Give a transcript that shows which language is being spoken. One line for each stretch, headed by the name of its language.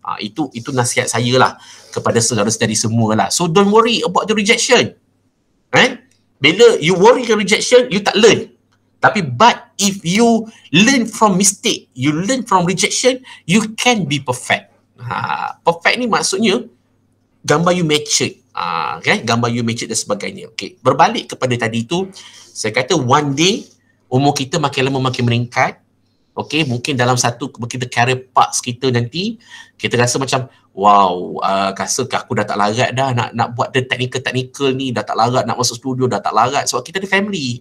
Malay: Itu nasihat saya lah kepada saudara-saudari semua lah.
English: So don't worry about the rejection. Bila you worry ke rejection, you tak learn. Tapi but if you learn from mistake, you learn from rejection, you can be perfect.
Malay: Perfect ni maksudnya gambar you matured. Gambar you matured dan sebagainya. Berbalik kepada tadi tu, saya kata
English: one day
Malay: umur kita makin lama makin meningkat. Mungkin dalam satu kita career paths kita nanti, kita rasa macam wow, rasa aku dah tak larat dah nak buat
English: the technical
Malay: ni, dah tak larat nak masuk studio, dah tak larat. Sebab kita ada family.